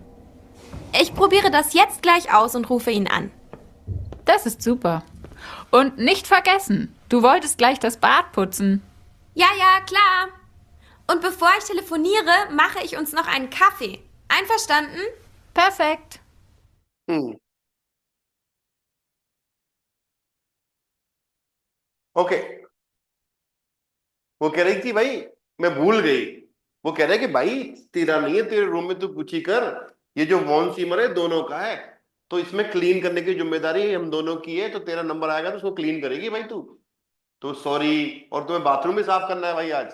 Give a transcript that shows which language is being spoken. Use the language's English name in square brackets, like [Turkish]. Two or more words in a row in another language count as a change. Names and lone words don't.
[German] Ich probiere das jetzt gleich aus und rufe ihn an. Das ist super. Und nicht vergessen, du wolltest gleich das Bad putzen. Ja, ja, klar. Und bevor ich telefoniere, mache ich uns noch einen Kaffee. Einverstanden? Perfekt. [Hindi] ओके, वो कह रही थी भाई मैं भूल गई, वो कह रहे कि भाई तेरा नहीं है, तेरे रूम में तू पूछी कर, ये जो वॉन सीमर है दोनों का है, तो इसमें क्लीन करने की जिम्मेदारी हम दोनों की है, तो तेरा नंबर आएगा तो उसको क्लीन करेगी भाई तू, तो सॉरी, और तुम्हें बाथरूम भी साफ करना है भाई आज।